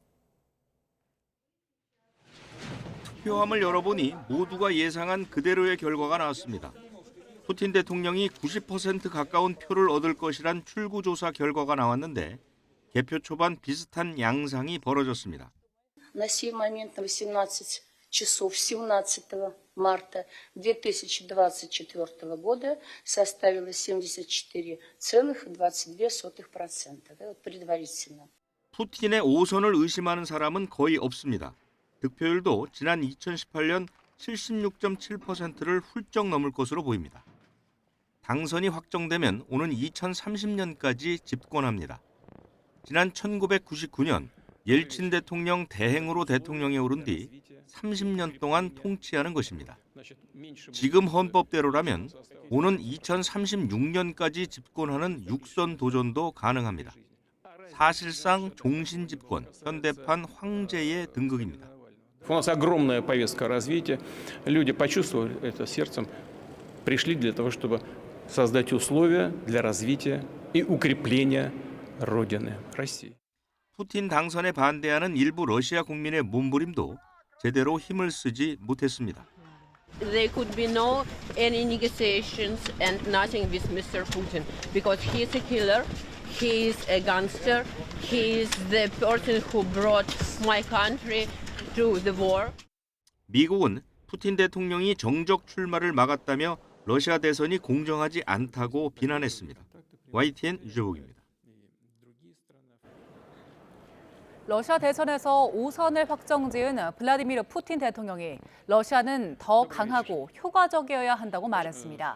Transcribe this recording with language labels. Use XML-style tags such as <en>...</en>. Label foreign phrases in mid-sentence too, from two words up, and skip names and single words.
<ko>투표함을 열어보니 모두가 예상한 그대로의 결과가 나왔습니다. 푸틴 대통령이 90% 가까운 표를 얻을 것이란 출구조사 결과가 나왔는데 개표 초반 비슷한 양상이 벌어졌습니다.</ko> <ru>На сей момент 18 часов 17 марта 2024 года составила 74,22%. Это предварительно.</ru> <ko>푸틴의 5선을 의심하는 사람은 거의 없습니다. 득표율도 지난 2018년 76.7%를 훌쩍 넘을 것으로 보입니다. 당선이 확정되면 오는 2030년까지 집권합니다. 지난 1999년 옐친 대통령 대행으로 대통령에 오른 뒤 30년 동안 통치하는 것입니다. 지금 헌법대로라면 오는 2036년까지 집권하는 6선 도전도 가능합니다. 사실상 종신 집권, 현대판 황제의 등극입니다.</ko> <ru>У нас огромная повестка развития. Люди почувствовали это сердцем, пришли для того, чтобы создать условия для развития и укрепления Родины, России.</ru> <ko>푸틴 당선에 반대하는 일부 러시아 국민의 몸부림도 제대로 힘을 쓰지 못했습니다.</ko> <en>There could be no any negotiations and nothing with Mr. Putin because he is a killer, he is a gangster, he is the person who brought my country to the war.</en> <ko>미국은 푸틴 대통령이 정적 출마를 막았다며 러시아 대선이 공정하지 않다고 비난했습니다. YTN 유재복입니다. 러시아 대선에서 5선을 확정지은 블라디미르 푸틴 대통령이 러시아는 더 강하고 효과적이어야 한다고 말했습니다.</ko>